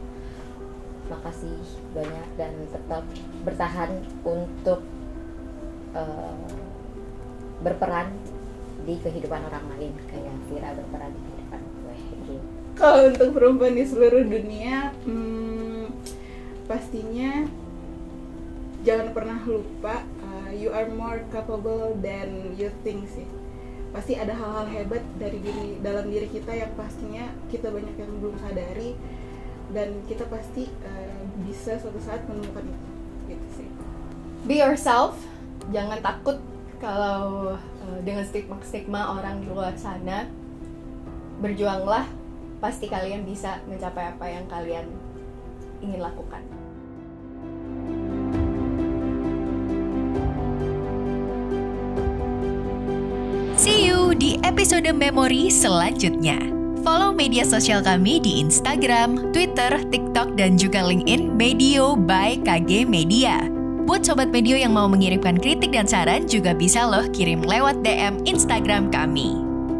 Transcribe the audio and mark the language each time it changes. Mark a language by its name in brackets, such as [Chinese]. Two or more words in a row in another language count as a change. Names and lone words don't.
[Indonesian] Makasih banyak dan tetap bertahan untuk berperan di kehidupan orang lain kayak Vira berperan di kehidupan gue gitu. Kalau untuk perempuan di seluruh dunia, pastinya jangan pernah lupa [English] you are more capable than you think [Indonesian] sih. Pasti ada hal-hal hebat dalam diri kita yang pastinya kita banyak yang belum sadari, dan kita pasti bisa suatu saat menemukan itu gitu sih. [English] Be yourself, [Indonesian] jangan takut kalau dengan stigma orang di luar sana. Berjuanglah, pasti kalian bisa mencapai apa yang kalian ingin lakukan. [English] See you [Indonesian] di episode memori selanjutnya. Follow media sosial kami di Instagram, Twitter, TikTok, dan juga LinkedIn Medio by KG Media. Buat Sobat Medio yang mau mengirimkan kritik dan saran juga bisa loh kirim lewat DM Instagram kami.